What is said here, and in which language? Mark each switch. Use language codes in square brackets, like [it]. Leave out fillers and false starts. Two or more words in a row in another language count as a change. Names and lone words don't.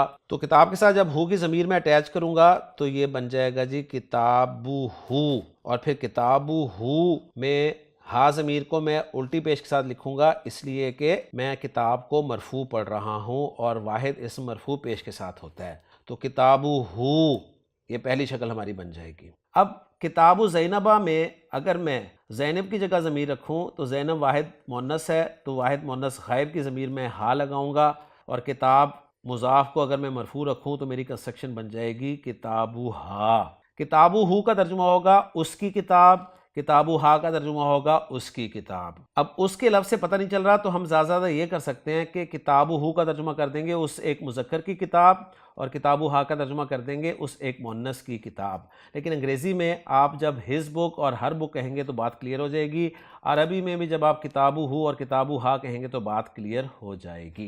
[ur] تو کتاب کے ساتھ جب ہو کی ضمیر میں اٹیچ کروں گا تو یہ بن جائے گا جی کتابو ہو، اور پھر کتابو ہو میں ہا ضمیر کو میں الٹی پیش کے ساتھ لکھوں گا، اس لیے کہ میں کتاب کو مرفوع پڑھ رہا ہوں اور واحد اسم مرفوع پیش کے ساتھ ہوتا ہے، تو کتابو ہو یہ پہلی شکل ہماری بن جائے گی۔ اب [ar] کتاب زینبہ [ur] میں اگر میں زینب کی جگہ ضمیر رکھوں تو زینب واحد مؤنث ہے تو واحد مؤنث غائب کی ضمیر میں ہا لگاؤں گا، اور کتاب مضاف کو اگر میں مرفوع رکھوں تو میری کنسٹرکشن بن جائے گی کتابو ہا۔ کتابو ہو کا ترجمہ ہوگا اس کی کتاب، کتابو ہا کا ترجمہ ہوگا اس کی کتاب۔ اب اس کے لفظ سے پتہ نہیں چل رہا تو ہم زیادہ یہ کر سکتے ہیں کہ کتابو ہو کا ترجمہ کر دیں گے اس ایک مذکر کی کتاب، اور کتابو ہا کا ترجمہ کر دیں گے اس ایک مؤنث کی کتاب۔ لیکن انگریزی میں آپ جب [en] his book [ur] اور [en] her book [ur] کہیں گے تو بات کلیئر ہو جائے گی، عربی میں بھی جب آپ کتابو ہو اور کتابو ہا کہیں گے تو بات کلیئر ہو جائے گی۔